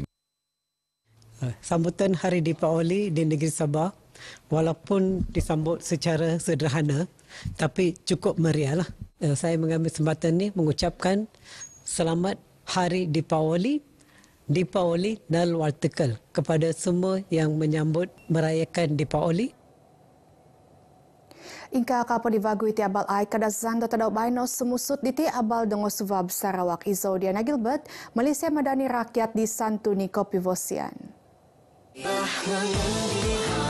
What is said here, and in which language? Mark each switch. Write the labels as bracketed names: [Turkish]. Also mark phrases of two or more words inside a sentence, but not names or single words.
[Malay] Sambutan Hari Deepawali di negeri Sabah walaupun disambut secara sederhana tapi cukup meriah lah. Saya mengambil kesempatan ini mengucapkan selamat Hari Deepawali Nalwal Tekel kepada semua yang menyambut merayakan Deepawali. [Central Dusun] Ingka kapo divagui ti abal ay kadazan do tadaw bayno sumusut diti abal dongo Suvab Sarawak Izo Diana Gilbert Malaysia Madani Rakyat di Santu Niko Pivosian.